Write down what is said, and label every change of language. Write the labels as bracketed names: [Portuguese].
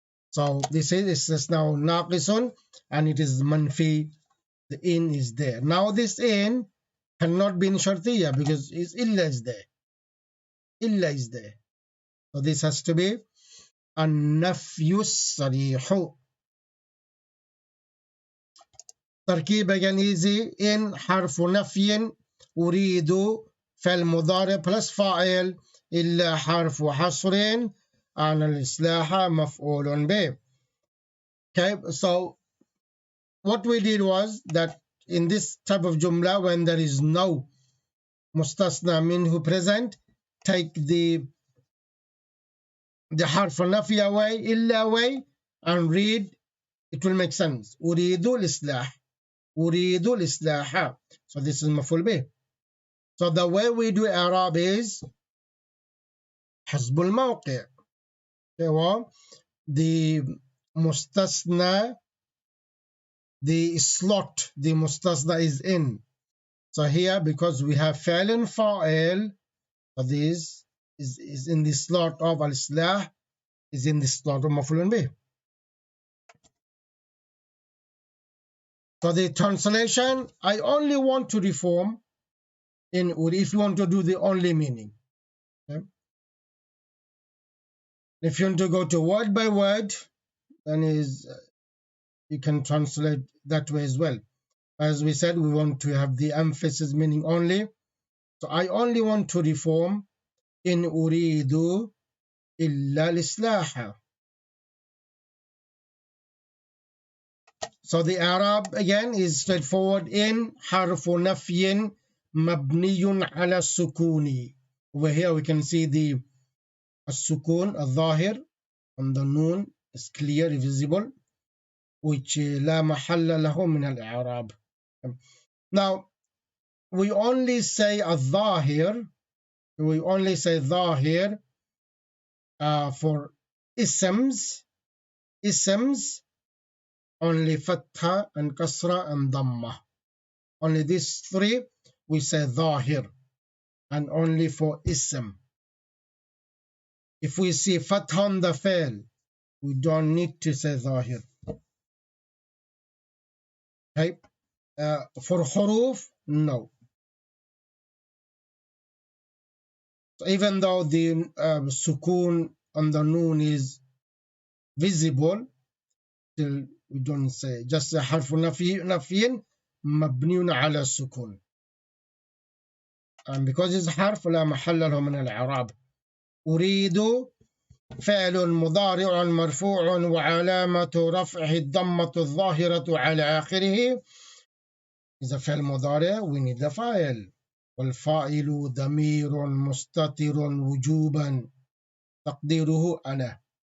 [English] So this is istisna'un naqisun and it is manfi. The in is there. Now this in cannot be in shartiya because illa is there. Illa is there. So this has to be an-nafyu as-sarihu. تركيب again easy. [Arabic] إن حرف نفي، أريد فعل مضارع plus فاعل، إلا حرف حصر، عن الإصلاح مفعول به. [English] Okay, so what we did was that in this type of jumla, when there is no mustasna minhu present, take the حرف نفي away, إلا away, and read. It will make sense. [Arabic] أريد الإصلاح، أريد الإصلاح. [English] So this is مفعول به. So the way we do Arab is حسب الموقع. Okay, the mustasna, the slot the mustasna is in. So here, because we have فعل فاعل, so this is in the slot of al-islah, is in the slot of مفعول به. So the translation, I only want to reform in, or if you want to do the only meaning. Okay? If you want to go to word by word, then you can translate that way as well. As we said, we want to have the emphasis meaning only. So I only want to reform in أريد إلا الإصلاح. So the Arab again is straightforward. [Arabic] In حرف نفي مبني على السكون. [English] Over here we can see the السكون الظاهر on the noon is clear, visible, which لا محل له من الإعراب. Now we only say الظاهر, we only say ظاهر for isms, only fatha and kasra and dhamma. Only these three we say ظاهر, and only for ism. If we see fatha on the fail, we don't need to say ظاهر. Okay? For huruf, no. So even though the sukun on the noon is visible, still we don't say, just حرف نفي مبني على السكون. [Arabic] And because it's حرف لا محل له من الإعراب. أريد فعل مضارع مرفوع وعلامة رفعه الضمة الظاهرة على آخره. إذا فعل مضارع we need the فاعل. والفاعل ضمير مستتر وجوبا تقديره أنا.